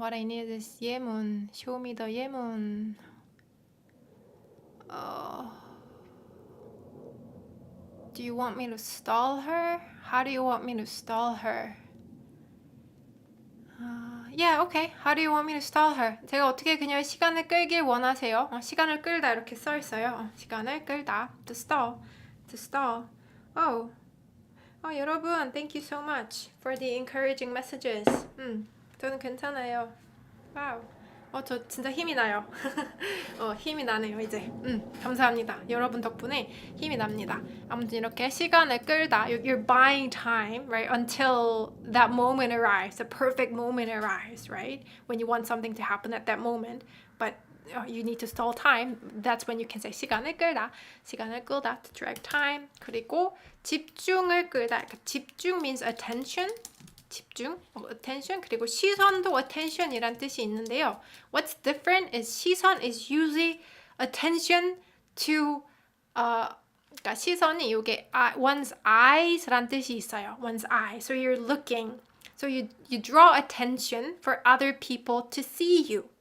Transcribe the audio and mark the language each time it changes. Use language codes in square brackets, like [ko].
[en] What I need is 예문. show me the 예문. Do you want me to stall her? How do you want me to stall her? Yeah, okay. How do you want me to stall her? [ko] 제가 어떻게 그녀의 시간을 끌길 원하세요? 시간을 끌다 이렇게 써 있어요. 시간을 끌다. [en] To stall. 여러분, thank you so much for the encouraging messages. [ko] 저는 괜찮아요. 와우. 저 진짜 힘이 나요. 힘이 나네요, 이제. 감사합니다. 여러분 덕분에 힘이 납니다. 아무튼 이렇게 시간을 끌다. [en] You're buying time, right? Until that moment arrives, the perfect moment arrives, right? When you want something to happen at that moment, but you need to stall time. That's when you can say 시간을 끌다. to drag time. [ko] 그리고 집중을 끌다. [en] 집중 means attention. [ko] 집중, attention, 그리고 시선도 attention이란 뜻이 있는데요. [en] What's different is 시선 is usually attention to [ko] 그러니까 시선이 이게 [en] one's eyes란 뜻이 있어요. one's eye. So you're looking. So you draw attention for other people to see you.